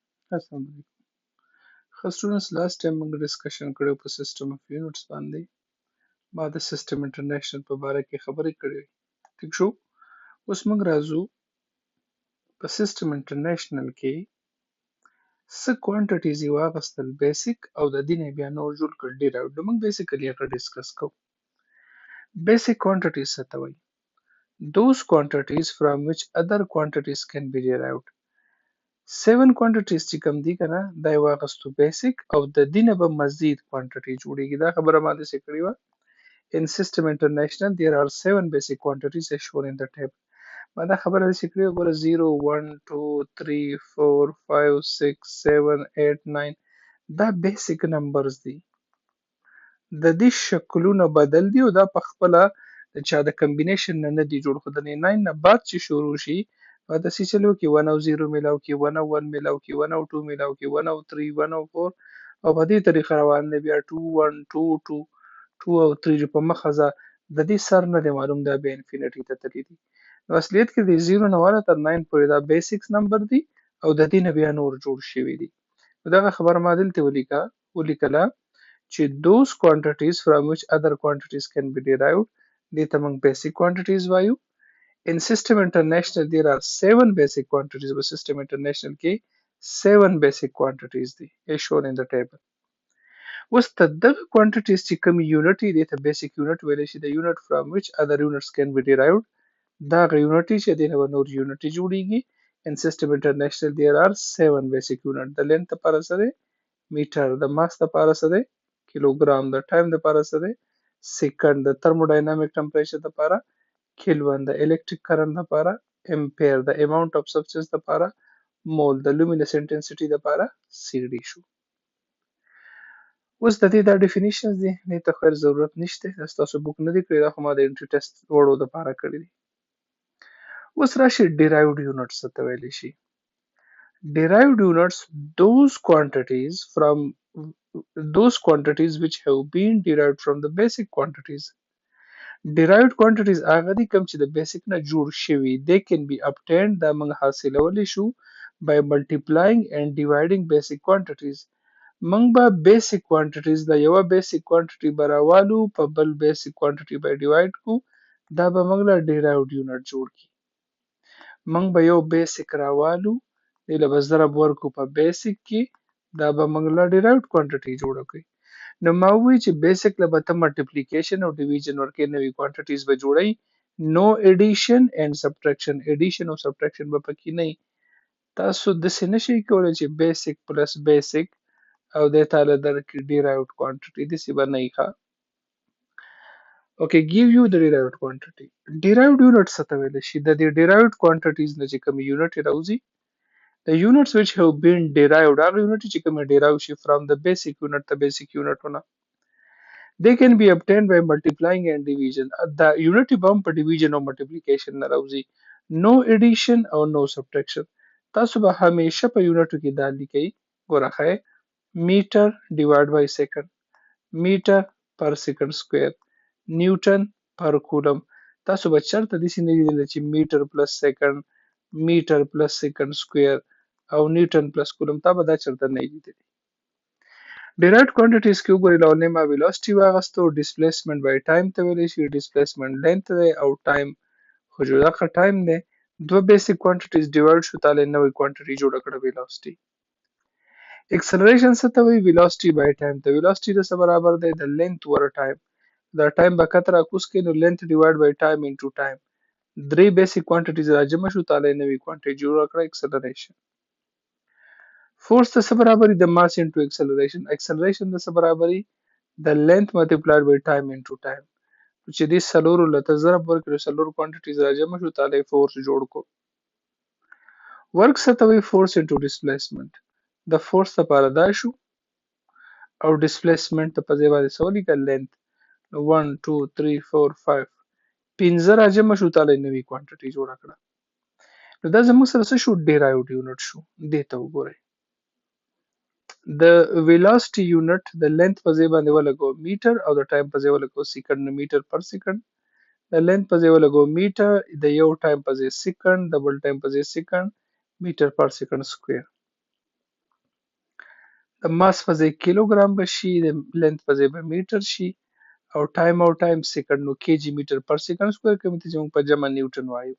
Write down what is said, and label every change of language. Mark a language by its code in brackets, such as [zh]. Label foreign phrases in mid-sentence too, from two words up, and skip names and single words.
[ps] السلام علیکم. ښه [en] students last time [ps] موږ ډسکشن کړی په [en] system of units [ps] باندې ما د [en] system international [ps] په باره کې خبرې کړې ټیک شو. اوس موږ راځو په [en] system international [ps] کې څه کوانټیټیز یې واخیستل بیسیک او د دې نه بیا نور جوړ کړل ډیرایوډ. موږ بیسیکلی هغه ډسکس کوو. بیسیک کوانټیټیز څه ته وایي؟ [en] those quantities from which other quantities can be derived. [ps] 7 quantities چې کوم دي کنه دا یې واخیستو بیسیک او د دې نه به مزید کوانټیټي جوړیږي. دا خبره ما داسې کړې وه. [en] In system international there are 7 basic quantities as shown in the table. [ps] ما دا خبره داسې کړې وه ګوره 0 1 2 3 4 5 6 7 8 9 دا [en] basic numbers [ps] دي. د دې شکلونه بدل دي او دا په خپله د چا د کمبینیشن نه دي جوړ، خو د 9 نه بعد چې شروع شي داسې چلو کې 1 او 0 میلاو کې 1 او 1 میلاو کې 1 او 2 میلاو کې 1 او 3 1 او 4 او په دې طریقه روان دی. بیا 2 1 2 2 2 او 3 په مخه ځه د دې سر نه دی معلوم دا بیا انفینټي ته تللی دي. نو اصلیت کې د 0 نه والا تر 9 پورې دا [en] basics number [ps] دي او د دې نه بیا نور جوړ شوي دي. دغه خبره ما دلته ولیکله چې [en] those quantities from which other quantities can be derived [ps] دې ته موږ [en] basic quantities [ps] وایو. [en] In system international there are 7 basic quantities په system international کې 7 basic quantities دي as shown in the table. [ps] اوس ته دغه quantities چې کوم unit دي ته [en] basic unit [ps] ویلی شي. [en] the unit from which other units can be derived [ps] دا غ unit چې دی نه نور unit جوړیږي. [en] In system international there are 7 basic unit. [ps] د length لپاره څه دی؟ میټر. د mass لپاره څه دی؟ کیلوګرام. د ټایم لپاره څه دی؟ سیکنډ. د [en] thermodynamic temperature [ps] لپاره کیلوین. د [en] electric current [ps] لپاره امپیر. د [en] amount of substance [ps] لپاره مول. د [en] luminous intensity [ps] لپاره CD شو. اوس د دې دا ډیفینیشنز دي دې ته خیر ضرورت نشته، ستاسو بوک نه دی کړی، دا خو ما د [en] entry test [ps] وړو دپاره کړی دی. اوس راشي [en] derived units [ps] څه ته ویلی شي؟ [en] derived units those quantities which have been derived from the basic quantities. derived quantities [ps] هغه دي کوم چې د بیسیک نه جوړ شوي. they can be obtained دا موږ حاصلولی شو by multiplying and dividing basic quantities. موږ به [en] basic quantities [ps] د یوه [en] basic quantity [ps] به راوالو په بل [en] basic quantity [ps] به ډیوایډ کو، دا به موږ له [en] derived unit [ps] جوړ کړي. موږ به یو بیسیک راوالو دې له به ضرب ورکو په بیسیک کې، دا به موږ له [en] derived quantity [ps] جوړه کړي. نو ما ووی چې بیسیک له به ته ملټیپلیکیشن او ډیویژن ورکې نوي کوانټیټیز به جوړی. نو [en] addition and subtraction. [ps] ایډیشن او سبټریکشن به پکې نه وي. تاسو داسې نشئ کولی چې [en] basic plus basic [ps] او دې تاله درکړي [en] derived quantity. [ps] داسې به نه وي ښه. [en] Okay, give you the derived quantity. derived unit [ps] څه ته ویلی شي؟ د دې [en] derived quantities [ps] نه چې کوم unit راوځي [en] the units which have been derived [ps] هغه unit چې کوم derive شي [en] from the basic unit the basic unit ونه they can be obtained by multiplying and division. the unit [ps] به هم په division او multiplication نه راوځي. [en] no addition او no subtraction. [ps] تاسو به همیشه په unit کې دا لیکئ ګوره ښه [en] meter divided by second, meter per second square, newton per coulomb. [ps] تاسو به چېرته داسې نه لیدلی چې [en] meter plus second, meter plus second square او newton plus coulomb. [ps] تا به دا چېرته نه لیدلی. derived quantities کې وګورئ لومړی ما velocity واخیستو، displacement by time ته ویلی شي، [en] displacement length [ps] دی او time خو دغه time دی. دوه [en] basic quantities [ps] divide شو تاله نوې quantity جوړه کړه velocity. acceleration څه ته وایي؟ [en] velocity by time [ps] ته. velocity د څه برابر دی؟ د [en] length over time. [ps] دا time به کته راکوز کړي نو [en] length divide by time into time. [ps] درې [en] basic quantities [ps] راجمع شو تاله نوې quantity جوړه کړه acceleration. force د څه برابري؟ د [en] mass into acceleration. [ps] acceleration د څه برابري؟ د [en] length multiplied by time into time. [ps] چې دې څلورو له ته ضرب ورکړي څلور quantities راجمع شو تاله force جوړ کو. work څه ته وایي؟ [en] force into displacement. [ps] د force لپاره دا شو او displacement ته په ځای باندې څه ولیکه؟ length. 1 2 3 4 5 پنځه راجمع شو تاله نوې quantity جوړه کړه. نو دا زموږ سره څه شو؟ [en] derived unit [ps] شو. دې ته وګورئ. د velocity unit د length په ځای باندې ولګو میټر او د ټایم په ځای ولګو سیکنډ. [en] نو meter per second. [ps] د length په ځای ولګو میټر، د یو ټایم په ځای سیکنډ، د بل ټایم په ځای سیکنډ، [en] meter per second square. [ps] د ماس په ځای کیلوګرام به شي، د لینث په ځای به میټر شي، او ټایم سیکنډ نو [en] kg meter per second square [ps] کوي ته چې موږ په جمع نیوټن وایو.